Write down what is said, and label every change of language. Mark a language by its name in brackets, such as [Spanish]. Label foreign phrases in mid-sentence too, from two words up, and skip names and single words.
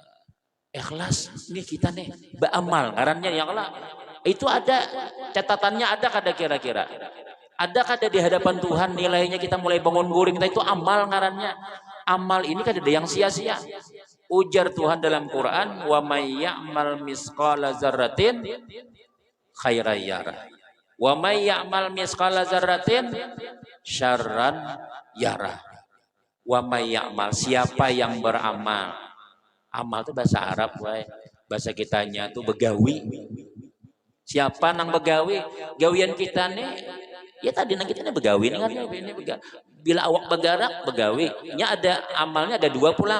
[Banjar] Ikhlas nih kita nih beramal ngarannya [Arabic] يا الله. [Banjar] Itu ada catatannya ada kada kira-kira? Ada kada di hadapan Tuhan nilainya kita mulai bangun guring kita itu amal ngarannya. Amal ini kada ada yang sia-sia. Ujar Tuhan dalam Quran, [Arabic] ومن يعمل مثقال ذرة خيرا يره. ومن يعمل مثقال ذرة شرا يره. ومن يعمل [Banjar] siapa yang beramal. Amal itu bahasa Arab, bahasa kitanya tuh begawi. Siapa nang begawi? Gawian kita nih, ya tadi nang kita nih begawi nih kan ini begawi. Bila awak begarak begawi, nya ada amalnya ada 2 pulang.